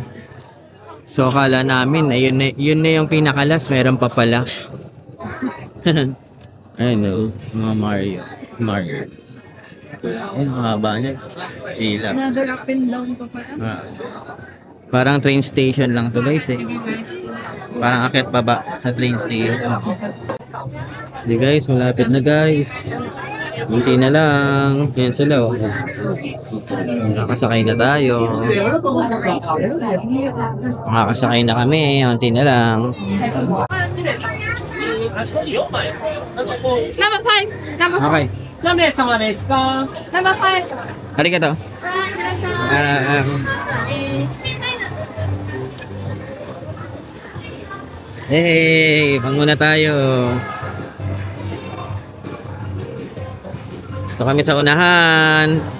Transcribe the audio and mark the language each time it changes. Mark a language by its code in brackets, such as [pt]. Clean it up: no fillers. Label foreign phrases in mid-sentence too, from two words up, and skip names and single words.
[tl] So akala namin yun na yung pinakalas, meron pa pala. Ayun o, mga Mario. Ayun, haba niya. Pila. [en] Another up and down [tl] pa pala. Parang [en] train station [tl] lang to guys eh. Parang akit pa ba sa [en] train station. [tl] Hindi guys, malapit na guys. Bunti na lang. Yan sila oh. Nakasakay na tayo. Nakasakay na kami. Bunti na lang. [en] Number 5! Number 5! Okay. [ja] 何名様ですか [en] Number 5! [ja] Arigato. [tl] Hey, pang muna tayo. Ito kami sa unahan.